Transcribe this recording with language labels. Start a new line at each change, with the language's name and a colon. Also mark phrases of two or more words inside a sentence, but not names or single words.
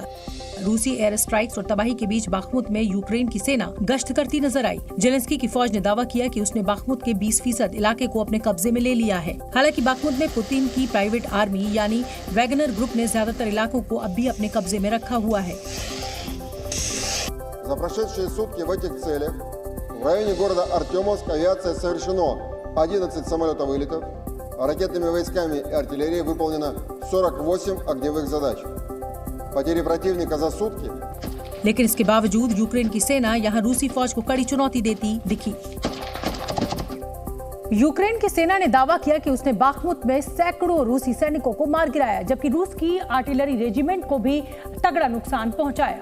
Hindi: रूसी
English: air strikes
Hindi: और तबाही के बीच बाखमुत में यूक्रेन की सेना गश्त करती नजर आई। जेलेंस्की की फौज ने दावा किया कि उसने बाखमुत के 20% इलाके को अपने कब्जे में ले लिया है। हालांकि बाखमुत में पुतिन की
English: private army
Hindi: यानी वैगनर ग्रुप ने ज्यादातर इलाकों को अब भी अपने कब्जे में रखा हुआ है।
Russian: За прошедшие сутки в этих целях в районе города Артемовск авиация совершено 11 самолетовылетов, а ракетными войсками и артиллерией выполнено 48 огневых задач. Потери противника за сутки.
Hindi: लेकिन इसके बावजूद यूक्रेन की सेना यहां रूसी फौज को कड़ी चुनौती देती दिखी। यूक्रेन की सेना ने दावा किया कि उसने बाखमुत में सैकड़ों रूसी सैनिकों को मार गिराया, जबकि रूस की
English: artillery regiment
Hindi: को भी तगड़ा नुकसान पहुंचाया।